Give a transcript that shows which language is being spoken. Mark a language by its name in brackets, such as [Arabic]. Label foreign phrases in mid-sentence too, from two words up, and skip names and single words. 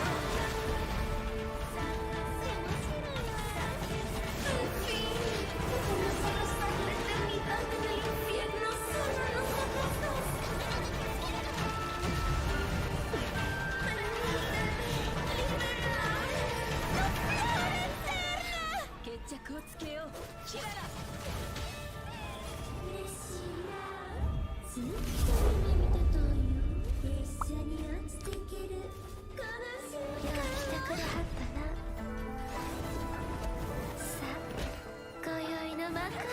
[Spanish] ¡Al fin! ¡Podemos abrazar la eternidad en el infierno solo nosotros dos! ¡Permíteme liberar la flor eterna! [Japanese] 決着をつけよう、キララ。嬉しいな。ずっと夢見てたんよ。一緒に落ちてけるこの瞬間。よう来てくれはったな。さあ、今宵の幕開けや。